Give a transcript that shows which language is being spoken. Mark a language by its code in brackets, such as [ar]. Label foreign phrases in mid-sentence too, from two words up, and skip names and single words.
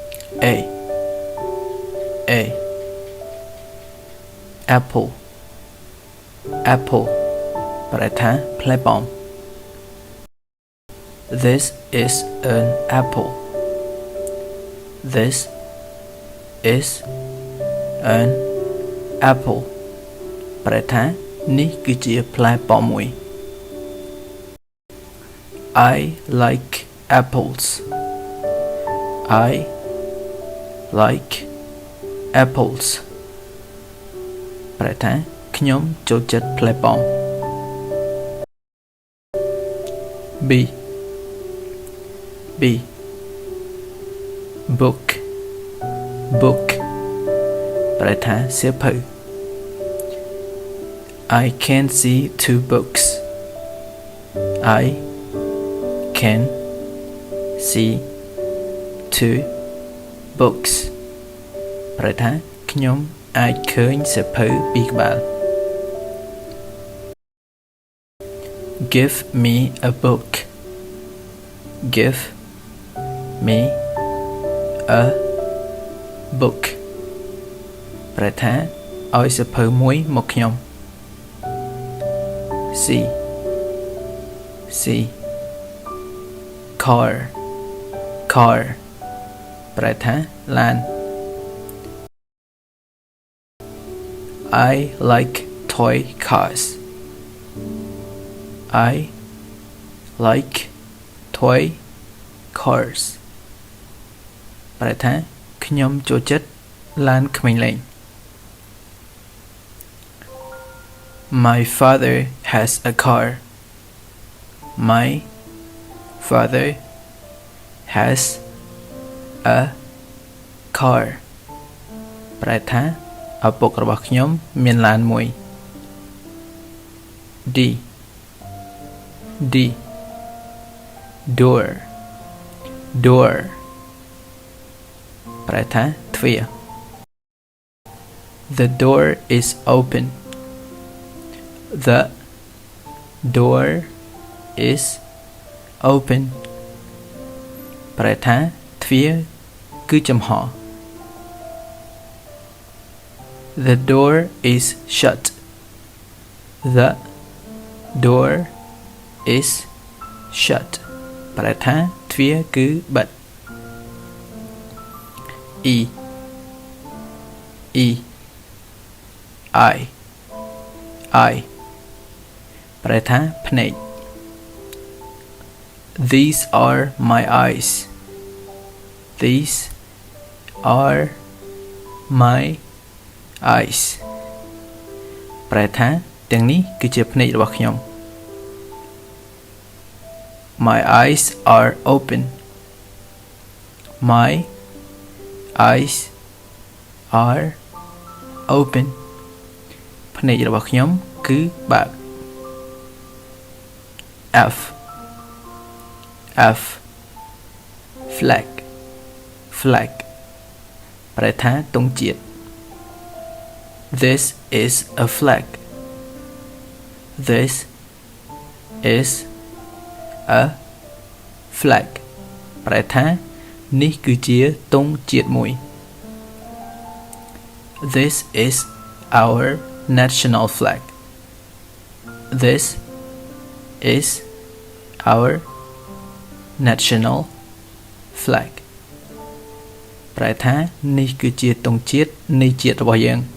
[en] A A Apple Apple [km] ប្រែថាផ្លែប៉ោម [en] This is an apple This is an apple [km] ប្រែថានេះគឺជាផ្លែប៉ោមមួយ [en] I like apples I like apples [km] ប្រែថាខ្ញុំចូលចិត្តផ្លែប៉ោម [en] B B book book [km] ប្រែថាសៀវភៅ [en] I can see two books I can see two books [km] ប្រែថាខ្ញុំអាចឃើញសៀវភៅពីរក្បាល [en] Give me a book Give me a book [km] ប្រែថាឲ្យសៀវភៅមួយមកខ្ញុំ [en] C C car car [km] ប្រែថាឡាន [en] I like toy cars I like toy cars [km] ប្រែថាខ្ញុំចូលចិត្តឡានក្មេងលេង [en] My father has a car My father has a car [km] ប្រែថាឪពុករបស់ខ្ញុំមានឡានមួយ [en] D D door door [km] ប្រែថាទ្វារ [en] The door is open The door is open [km] ប្រែថាទ្វារគឺចំហ [en] The door is shut The door is shut [km] ប្រែថាទ្វារគឺបិទ [en] E E I I [km] ប្រែថាភ្នែក [en] These are my eyes These are my eyes [km] ប្រែថាទាំងនេះគឺជាភ្នែករបស់ខ្ញុំ [en] My eyes are open My eyes are open [km] ភ្នែករបស់ខ្ញុំគឺបើក [en] F F flag flag [km] ប្រែថាទង់ជាតិ [en] This is a flag This is a flag [km] ប្រែថានេះគឺជាទង់ជាតិមួយ [en] This is our national flag This is our national flag [km] ប្រែថានេះគឺជាទង់ជាតិនៃជាតិរបស់យើង